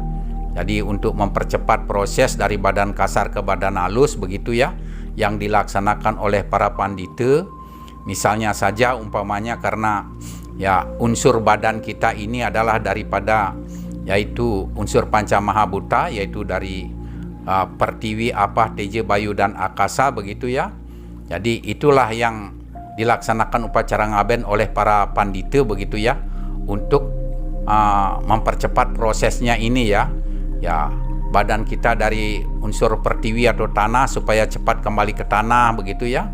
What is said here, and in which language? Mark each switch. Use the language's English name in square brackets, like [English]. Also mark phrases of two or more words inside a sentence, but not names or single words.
[Indonesian] Jadi untuk mempercepat proses dari badan kasar ke badan halus begitu ya, yang dilaksanakan oleh para pandita. Misalnya saja umpamanya karena ya unsur badan kita ini adalah daripada yaitu unsur panca mahabhuta, yaitu dari pertiwi, apah, teja, bayu dan akasa begitu ya. Jadi itulah yang dilaksanakan upacara ngaben oleh para pandita begitu ya, untuk mempercepat prosesnya ini ya. Ya, badan kita dari unsur pertiwi atau tanah supaya cepat kembali ke tanah begitu ya.